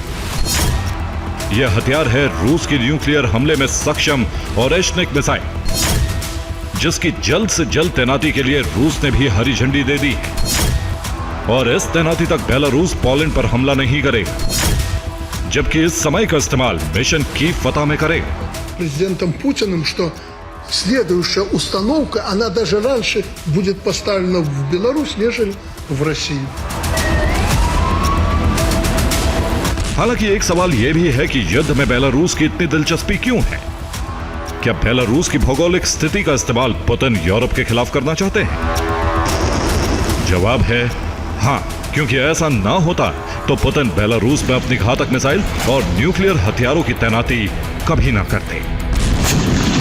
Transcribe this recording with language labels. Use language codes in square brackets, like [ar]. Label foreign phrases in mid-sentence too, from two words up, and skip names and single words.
[hi] यह हथियार है रूस की न्यूक्लियर हमले में सक्षम ओरेशनिक मिसाइल, जिसकी जल्द से जल्द तैनाती के लिए रूस ने भी हरी झंडी दे दी है। और इस तैनाती तक बेलारूस पोलैंड पर हमला नहीं करेगा, जबकि इस समय का इस्तेमाल मिशन कीव फतह में करेगा। [ru] Президентом Путиным, что следующая установка, она даже раньше будет поставлена в Беларусь, нежели в Россию. [hi] हालांकि एक सवाल यह भी है कि युद्ध में बेलारूस की इतनी दिलचस्पी क्यों है? क्या बेलारूस की भौगोलिक स्थिति का इस्तेमाल पुतिन यूरोप के खिलाफ करना चाहते हैं? जवाब है हां, क्योंकि ऐसा ना होता तो पुतिन बेलारूस में अपनी घातक मिसाइल और न्यूक्लियर हथियारों की तैनाती कभी ना करते।